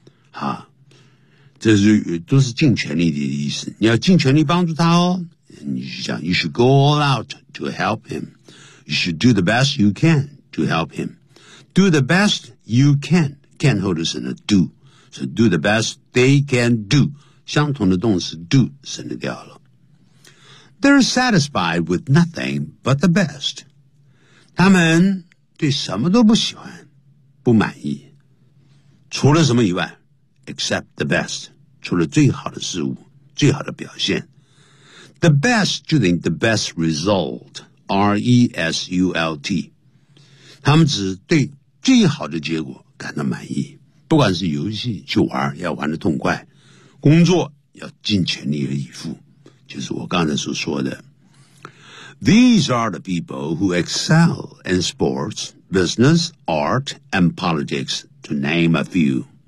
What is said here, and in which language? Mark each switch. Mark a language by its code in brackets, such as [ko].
[zh] 啊，这是都是尽全力的意思。你要尽全力帮助他哦。你就讲 [en] you should go all out to help him. You should do the best you can to help him. Do the best you can. Can [zh] 后头省了 [en] do. So do the best they can do. [zh] 相同的动词 do 省略掉了。 [en] They're satisfied with nothing but the best. [zh] 他们对什么都不喜欢，不满意，除了什么以外 ， [en] except the best， [zh] 除了最好的事物，最好的表现。 [en] The best [zh] 就等于 [en] the best result， result。 [zh] 他们只对最好的结果感到满意，不管是游戏去玩，要玩得痛快。工作要尽全力而以赴，就是我刚才所说的。 [en] These are the people who excel in sports, business, art, and politics, to name a few.